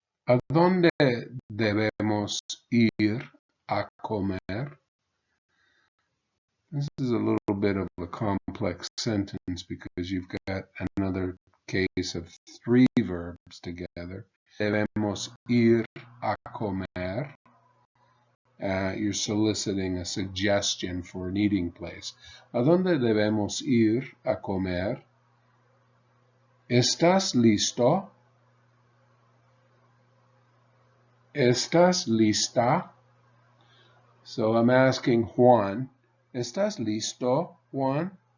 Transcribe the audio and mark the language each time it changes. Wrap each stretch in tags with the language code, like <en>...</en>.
<es>¿A dónde debemos ir a comer?</es> <en>This is a little bit of a complex sentence because you've got another case of three verbs together.</en> <es>Debemos ir a comer.</es> <en>You're soliciting a suggestion for an eating place.</en> <es>¿A dónde debemos ir a comer? ¿Estás listo? ¿Estás lista?</es> <en>So I'm asking</en> <es>Juan, ¿estás listo, Juan?</es>